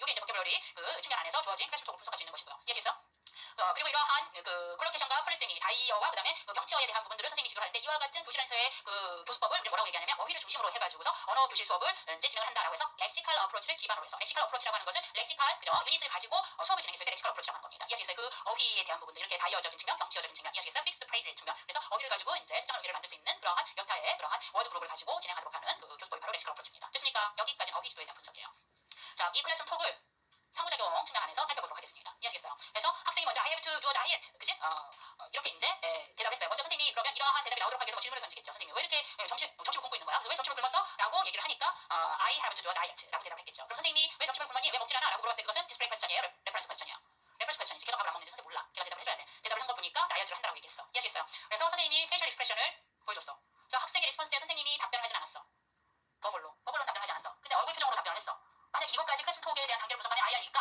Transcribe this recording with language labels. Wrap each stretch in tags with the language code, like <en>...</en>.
<ko>이게 이제 보캐블러리 그 측면 안에서 주어진 클래식톡을 분석할 수 있는 것이고요. 이해하시겠어요? 그리고 이러한 그 콜로케이션과 폴리세미, 다이어와 그다음에 그 병치어에 대한 부분들을 선생님이 지도를 할 때 이와 같은 교실안에서의 그 교수법을 우리 뭐라고 얘기하냐면 어휘를 중심으로 해가지고서 언어 교실 수업을 이제 진행을 한다라고 해서 렉시칼 어프로치를 기반으로 해서 렉시칼 어프로치라고 하는 것은 렉시칼 그죠 유닛을 가지고 수업을 진행했을 때 렉시칼 어프로치라고 하는 겁니다. 이해하시겠어요? 그 어휘에 대한 부분들 이렇게 다이어적인 측면, 병치어적인 측면, 이해하시겠어요? 픽스드 프레이즈의 측면. 그래서 어휘를 가지고 이제 특정한 의미를 만들 수 있는 그러한 여타의 그러한 워드 그룹을 가지고 진행하도록 하는 그 교수법이 바로 렉시칼 어프로치입니다. 됐습니까? 여기까지는 어휘 지도에 대한 분석이에요. 자, 이 클래스룸 톡을 상호작용 측면 안에서 살펴보도록 하겠습니다. 이해하시겠어요? 그래서 학생이 먼저</ko> <en>I have to do a diet,</en> <ko>그치? 이렇게 이제 대답했어요. 먼저 선생님이 그러면 이러한 대답이 나오도록 하기 위해서 질문을 던지겠죠. 선생님이 왜 이렇게 점심을 굶고 있는 거야? 왜 점심을 굶었어? 라고 얘기를 하니까</ko> <en>I have to do a diet</en> <ko>라고 대답했겠죠. 그럼 선생님이 왜 점심을 굶었니? 왜 먹질 않아? 라고 물어봤을 때 그것은 디스플레이 퀘스천이에요? 레퍼런스 퀘스천이에요? 레퍼런스 퀘스천이지. 걔가 밥을 안 먹는지 선생님 몰라. 걔가 대답을 해줘야 돼. 대답을 한 걸 보니까 다이어트를 한다고 얘기했어. 이해하시겠어요? 그래서 선생님이 페이셜 익스프레션을 보여줬어. 저 학생의 리스폰스에 선생님이 답변을 하진 않았어. 버블로는 답변하지 않았어. 근데 얼굴 표정으로 답변을 했어. 만약 이것까지 클래스 톡에 대한 단계를 분석하면 IR일까?</ko>